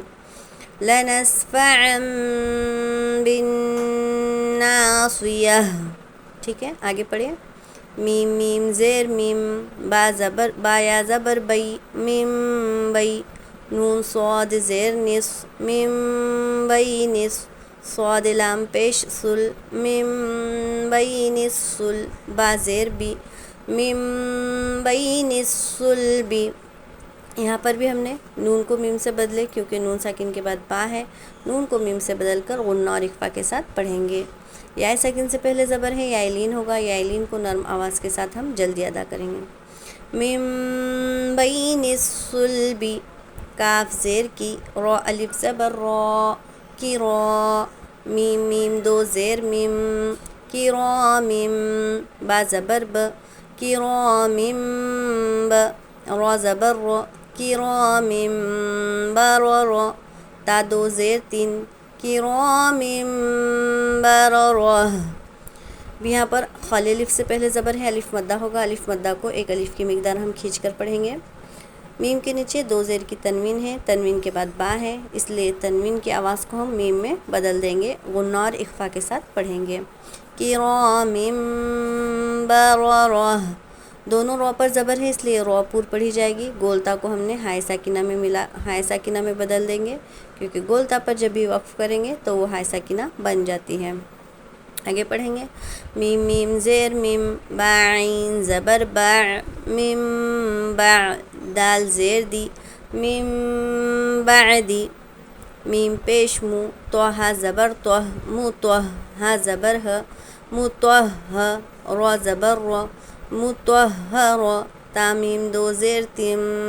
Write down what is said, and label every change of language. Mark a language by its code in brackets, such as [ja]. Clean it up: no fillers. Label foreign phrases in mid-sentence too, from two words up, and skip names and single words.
[ar] لنصف عم بن ناصیہ، [ur] ٹھیک ہے، آگے پڑھیں۔ میم میم زیر میم، با یا زبر بئی، میم بئی، نون صاد زیر نص، میم بئی نص، صاد لام پیش سل، میم بئی نص سل، با زیر بی، میم بئی نص سل بی۔ یہاں پر بھی ہم نے نون کو میم سے بدلے کیونکہ نون ساکن کے بعد با ہے، نون کو میم سے بدل کر غنہ اور اخفاء کے ساتھ پڑھیں گے۔ یا ساکن سے پہلے زبر ہے، یا لین ہوگا، یا لین کو نرم آواز کے ساتھ ہم جلدی ادا کریں گے۔ [ar] میم بین الصلب، [ur] کاف زیر کی، را الف زبر را، کی را، میم میم دو زیر میم، کی را میم، با زبر ب، کی را میم ب، را زبر را، کی را میم بر را، تا دو زیر تین، کی را میم بر را۔ یہاں پر خالی الف سے پہلے زبر ہے، الف مدہ ہوگا، الف مدہ کو ایک الف کی مقدار ہم کھینچ کر پڑھیں گے۔ میم کے نیچے دو زیر کی تنوین ہے، تنوین کے بعد با ہے، اس لیے تنوین کی آواز کو ہم میم میں بدل دیں گے، غنہ اور اخفا کے ساتھ پڑھیں گے۔ [ar] کرام بررہ، [ur] دونوں رو پر زبر ہے اس لیے رو پور پڑھی جائے گی، گولتا کو ہم نے ہائے ساکنہ میں بدل دیں گے، کیونکہ گولتا پر جب بھی وقف کریں گے تو وہ ہائے ساکنہ بن جاتی ہے۔ آگے پڑھیں گے، میم میم زیر میم، با عین زبر با، میم با، دال زیر دی، میم بعدی، میم پیش مو، توہا زبر توہ، مو توہ، ہا زبر ہ، متوہ، رو زبر رو، متوہر، تا میم دو زیر تم،